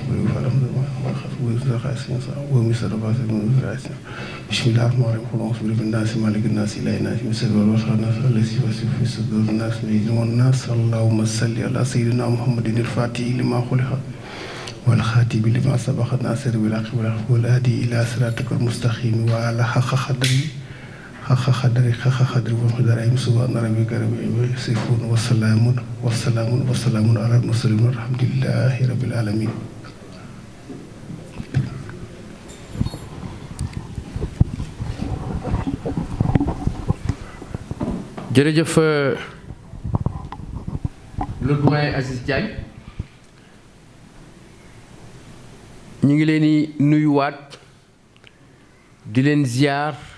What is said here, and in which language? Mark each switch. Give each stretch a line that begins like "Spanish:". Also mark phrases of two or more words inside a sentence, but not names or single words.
Arabic: بسم الله الرحمن الرحيم بالناس مالك الناس إله الناس من شر الوسواس الناس الذي يوسوس في صدور الناس من الناس اللهم صل على سيدنا محمد الفاتح لما خلق والخاتم لما سبق الناصر بالحق والهادي إلى صراطك المستقيم وعلى حق قدر ومقداره سبحان ربك رب العزة يصفون وسلام على المرسلين والحمد لله رب العالمين.
Wolof: jërëjëf
French: le doyen
Wolof: Aziz Diagne ñu ngi leen di nuyuwaat di leen ziar